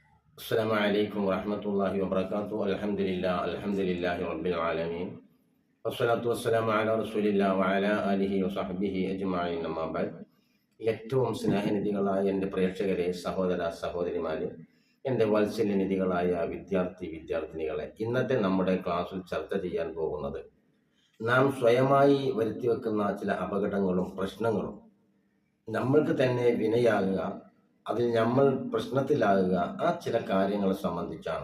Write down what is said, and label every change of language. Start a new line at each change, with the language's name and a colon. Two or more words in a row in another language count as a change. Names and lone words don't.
Arabic: السلام عليكم ورحمة الله وبركاته. الحمد لله رب العالمين. والصلاة والسلام على رسول الله وعلى آله وصحبه أجمعين. أما بعد,
Malayalam: ഏറ്റവും സ്നേഹനിധികളായ എൻ്റെ പ്രേക്ഷകരെ, സഹോദര സഹോദരിമാരെ, എൻ്റെ വാത്സല്യനിധികളായ വിദ്യാർത്ഥിനികളെ, ഇന്നത്തെ നമ്മുടെ ക്ലാസ്സിൽ ചർച്ച ചെയ്യാൻ പോകുന്നത് നാം സ്വയമായി വരുത്തിവെക്കുന്ന ചില അപകടങ്ങളും പ്രശ്നങ്ങളും നമ്മൾക്ക് തന്നെ വിനയാകുക, അതിൽ നമ്മൾ പ്രശ്നത്തിലാകുക, ആ ചില കാര്യങ്ങളെ സംബന്ധിച്ചാണ്.